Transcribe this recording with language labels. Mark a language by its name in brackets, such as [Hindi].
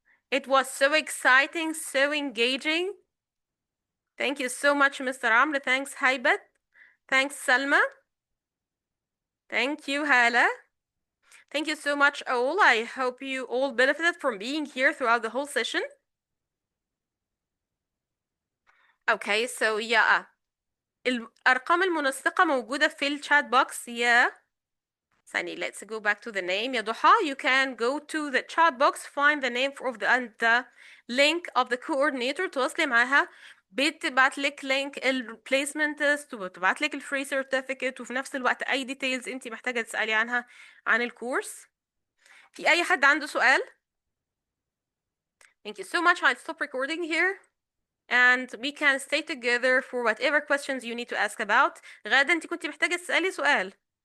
[English] It was so exciting, so engaging. Thank you so much, Mr. Amr. Thanks, Haibat. Thanks, Salma. Thank you, Hala. Thank you so much, all. I hope you all benefited from being here throughout the whole session. Okay, so yeah. [Arabic] الأرقام المنسقة موجودة في الشات بوكس يا ثانية. [English] Let's go back to the name. يا ضحى, you can go to the chat box, find the name of the link of the coordinator, [Arabic] تواصلي معاها. بتبعت لك لينك البليسمنت تيست وبتبعت لك الفري سيرتيفيكت وفي نفس الوقت أي ديتيلز أنت محتاجة تسألي عنها عن الكورس. في أي حد عنده سؤال؟ [English] Thank you so much. I'll stop recording here. And we can stay together for whatever questions you need to ask about. [Arabic] غادة انت كنت محتاجة تسألي سؤال.